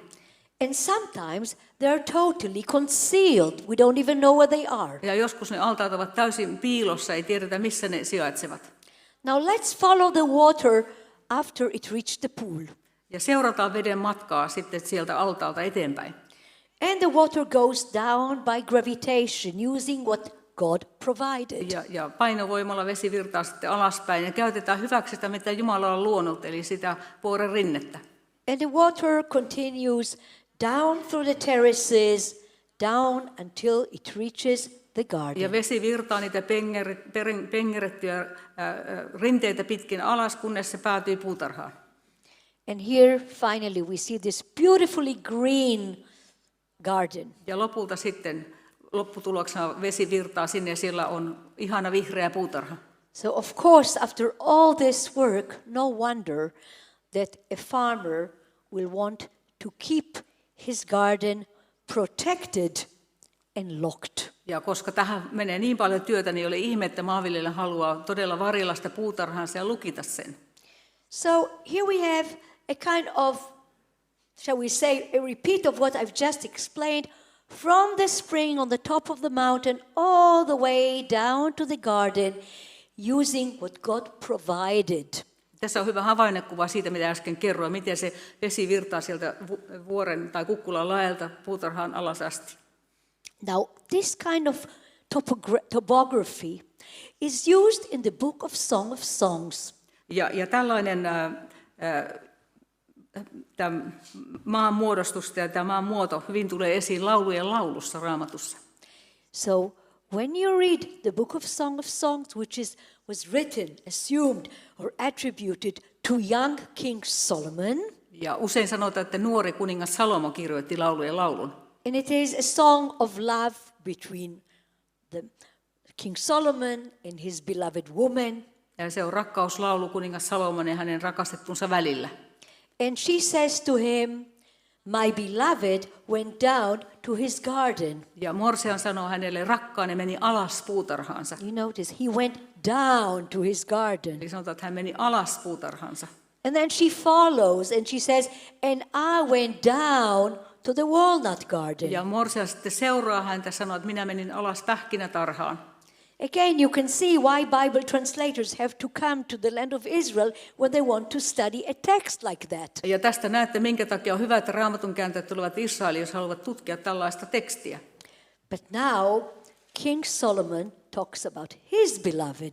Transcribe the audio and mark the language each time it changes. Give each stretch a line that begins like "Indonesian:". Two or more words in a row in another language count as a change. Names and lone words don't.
English: And sometimes they are totally concealed. We don't even know where they are.
Finnish: Ja joskus ne altaat ovat täysin piilossa, ei tiedetä missä ne sijaitsevat.
English: Now let's follow the water after it reached the pool.
Finnish: Ja seurataan veden matkaa sitten sieltä altaalta eteenpäin.
English: And the water goes down by gravitation using what God provided.
Finnish: Ja painovoimalla vesi virtaa sitten alaspäin ja käytetään hyväksi sitä, mitä Jumala on luonut, eli sitä vuoren rinnettä.
English: And the water continues down through the terraces, down until it reaches the garden.
Finnish: Ja vesi virtaa niitä pengerettyjä rinteitä pitkin alas, kunnes se päätyy puutarhaan.
English: And here finally we see this beautifully green garden.
Finnish: Ja lopulta sitten lopputuloksena vesi virtaa sinne ja siellä on ihana vihreä puutarha.
English: So of course after all this work, no wonder that a farmer will want to keep his garden protected and locked.
Finnish: Ja koska tähän menee niin paljon työtä, niin ei ole ihme, että maanviljelijä haluaa todella varjella sitä puutarhaansa ja lukita sen.
English: So here we have a kind of, shall we say, a repeat of what I've just explained, from the spring on the top of the mountain all the way down to the garden, using what God provided.
Finnish: Tässä on hyvä havainnekuva siitä, mitä äsken kerroin, miten se vesi virtaa sieltä vuoren tai kukkulan laelta puutarhaan alas asti.
English: Now, this kind of topography is used in the book of Song of Songs.
Finnish: Ja tällainen tämä maan muodostus ja tämä maan muoto hyvin tulee esiin laulujen laulussa Raamatussa.
English: So, when you read the book of Song of Songs, which was written, assumed, or attributed to young King Solomon,
Finnish: ja usein sanotaan, että nuori kuningas Salomo kirjoitti laulujen laulun.
English: and it is a song of love between the King Solomon and his beloved woman.
Finnish: Ja se on rakkauslaulu kuningas Salomon ja hänen rakastettunsa välillä.
English: And she says to him, my beloved went down to his garden.
Finnish: Ja Morsian sanoo hänelle, rakkaani meni alas puutarhaansa.
English: You notice, he went down to his garden.
Finnish: Eli sanotaan, että hän meni alas puutarhaansa.
English: And then she follows and she says, and I went down to the walnut garden.
Finnish: Ja Morsian sitten seuraa häntä ja sanoo, että minä menin alas pähkinätarhaan.
English: Again, you can see why Bible translators have to come to the land of Israel when they want to study a text like that.
Finnish: Ja tästä näette, minkä takia on hyvä, että Raamatun kääntäjät tulevat Israeliin, jos haluavat tutkia tällaista tekstiä.
English: But now, King Solomon talks about his beloved.